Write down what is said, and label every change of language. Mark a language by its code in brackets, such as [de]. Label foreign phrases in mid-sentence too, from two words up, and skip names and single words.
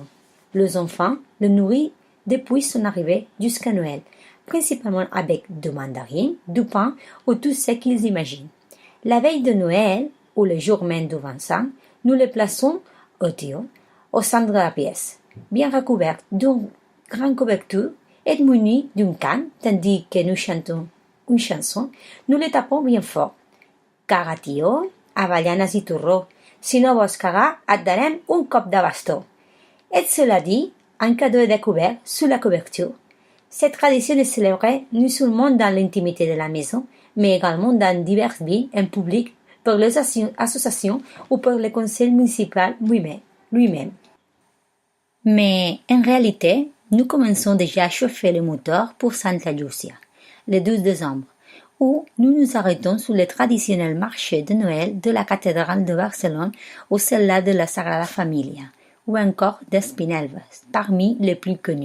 [fr] Les enfants le nourrissent depuis son arrivée jusqu'à Noël, principalement avec des mandarines, du pain ou tout ce qu'ils imaginent. La veille de Noël, ou le jour même du 25, nous le plaçons au Tío, au centre de la pièce, bien recouvert d'une grande couverture et muni d'une canne, tandis que nous chantons une chanson, nous le tapons bien fort. [ca] Caga, tio, avellanes i torró. Si no vols cagar, et darem un cop de bastó. [fr] Et cela dit, un cadeau est découvert sous la couverture. Cette tradition est célébrée non seulement dans l'intimité de la maison, mais également dans diverses villes en public par les associations ou par le conseil municipal lui-même. Mais en réalité, nous commençons déjà à chauffer le moteur pour Santa Lucia, le 12 décembre, où nous nous arrêtons sur le traditionnel marché de Noël de la cathédrale de Barcelone ou celle-là de la Sagrada Familia, ou encore d'Espinelves, parmi les plus connus.